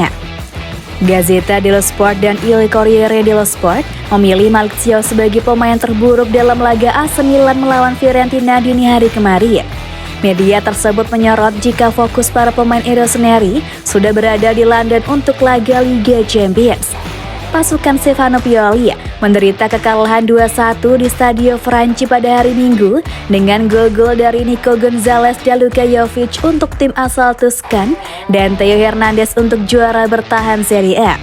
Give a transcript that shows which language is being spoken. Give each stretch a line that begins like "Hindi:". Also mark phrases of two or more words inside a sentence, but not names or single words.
Indonesian: Gazzetta dello Sport dan Il Corriere dello Sport memilih Malick Thiaw sebagai pemain terburuk dalam laga AC Milan melawan Fiorentina dini hari kemarin. Media tersebut menyorot jika fokus para pemain Rossoneri sudah berada di London untuk laga Liga Champions. Pasukan Stefano Pioli menderita kekalahan 2-1 di Stadio Franchi pada hari Minggu dengan gol-gol dari Nico Gonzalez dan Luka Jovic untuk tim asal Tuscan dan Theo Hernandez untuk juara bertahan Serie A.